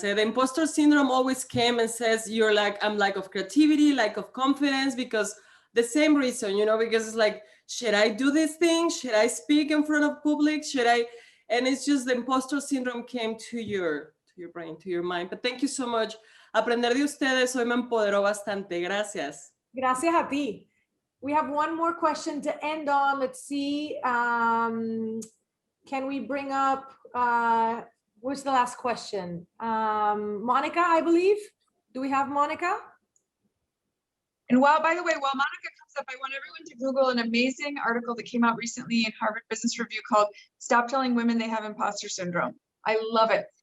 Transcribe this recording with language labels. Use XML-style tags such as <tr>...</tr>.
<en>The imposter syndrome always came and says you're like, I'm lack of creativity, lack of confidence, because the same reason, because it's like, should I do this thing? Should I speak in front of public? Should I? And it's just the imposter syndrome came to your brain, to your mind. But thank you so much.</en> <es>Aprender de ustedes hoy me empoderó bastante. Gracias. Gracias a ti.</es> <en>We have one more question to end on. Let's see. Can we bring up, where's the last question? Monica, I believe. Do we have Monica? And by the way, while Monica comes up, I want everyone to Google an amazing article that came out recently in Harvard Business Review called Stop Telling Women They Have Imposter Syndrome. I love it.</en>